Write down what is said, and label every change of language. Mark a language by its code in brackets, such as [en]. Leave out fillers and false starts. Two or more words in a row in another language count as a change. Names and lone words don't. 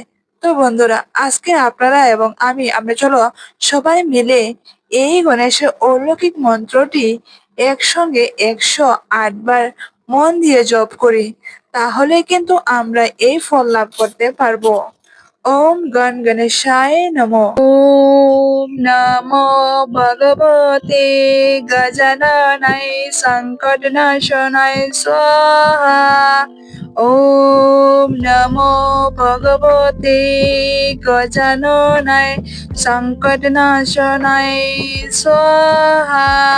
[bn] তো বন্ধুরা, আজকে আপনারা এবং আমরা চলো সবাই মিলে এই গণেশের অলৌকিক মন্ত্রটি একসঙ্গে 108 বার মন দিয়ে জপ করি। তাহলে কিন্তু আমরা এই ফল লাভ করতে পারবো। [sa] ওম গণ গণেশায় নমঃ। ওম নমো ভগবতে গজাননায় সংকটনাশনায় স্বাহা। ওম নমো ভগবতে গজাননায় সংকটনাশনায় স্বাহা।